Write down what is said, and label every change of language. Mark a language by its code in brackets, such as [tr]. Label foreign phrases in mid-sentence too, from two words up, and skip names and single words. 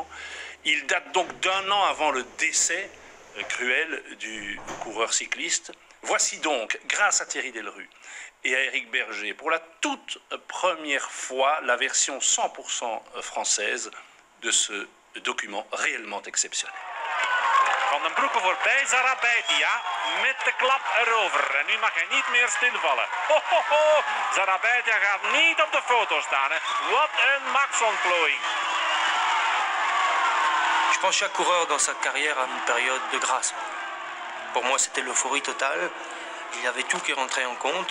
[fr] Il date donc d'1 an avant le décès cruel du coureur cycliste. Voici donc, grâce à Thierry Delru et à Éric Berger, pour la toute première fois, la version 100% française de ce document réellement exceptionnel. [nl] Van den Broek voorbij, Zarabaitia met de klap erover. En nu mag hij niet meer stilvallen. Ho, ho, ho. Zarabaitia gaat niet op de foto staan. Hè. Wat een machtsontplooiing. [fr] Je pense que chaque coureur dans sa carrière a une période de grâce. Pour moi, c'était l'euphorie totale. Il y avait tout qui rentrait en compte.